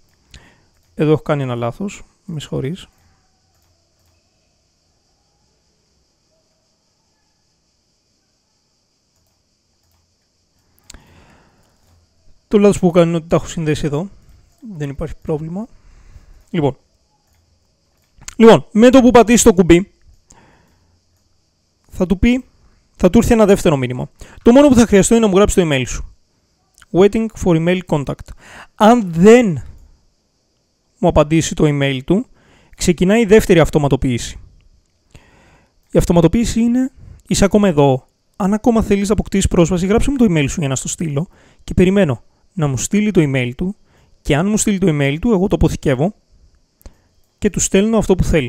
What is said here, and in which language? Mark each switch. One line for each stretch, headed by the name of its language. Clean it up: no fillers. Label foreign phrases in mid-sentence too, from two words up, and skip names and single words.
Greek: Εδώ έχω κάνει ένα λάθος, με συγχωρείς. Το λάθος που έχω κάνει είναι ότι τα έχω συνδέσει εδώ. Δεν υπάρχει πρόβλημα. Λοιπόν, με το που πατήσει το κουμπί, θα του έρθει ένα δεύτερο μήνυμα. Το μόνο που θα χρειαστεί είναι να μου γράψει το email σου.
English: Waiting for email contact.
Greek: Αν δεν μου απαντήσει το email του, ξεκινάει η δεύτερη αυτοματοποίηση. Η αυτοματοποίηση είναι, είσαι ακόμα εδώ. Αν ακόμα θέλεις να αποκτήσεις πρόσβαση, γράψε μου το email σου για να στο στείλω και περιμένω να μου στείλει το email του και αν μου στείλει το email του, εγώ το αποθηκεύω και του στέλνω αυτό που θέλει.